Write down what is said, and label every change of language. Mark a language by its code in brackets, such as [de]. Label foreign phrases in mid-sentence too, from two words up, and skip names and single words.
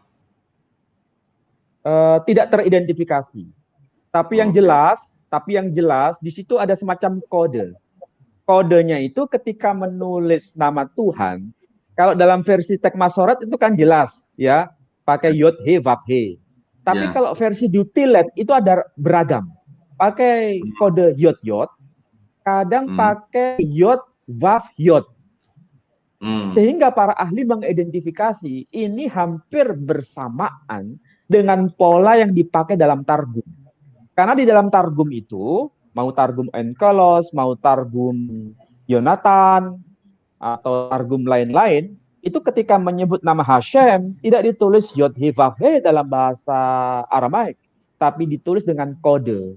[id] Tidak teridentifikasi. Tapi yang jelas di situ ada semacam kode. Kodenya itu ketika menulis nama Tuhan, kalau dalam versi teks Masoret itu kan jelas ya, pakai yod he vav he. Tapi kalau versi Dutilet itu ada beragam. Pakai kode yod, kadang pakai yod vav yod. Sehingga para ahli mengidentifikasi ini hampir bersamaan dengan pola yang dipakai dalam Targum. Karena di dalam Targum itu, mau Targum Onkelos, mau Targum Yonatan, atau Targum lain-lain, itu ketika menyebut nama Hashem, tidak ditulis Yod He Vav He dalam bahasa Aramaik, tapi ditulis dengan kode.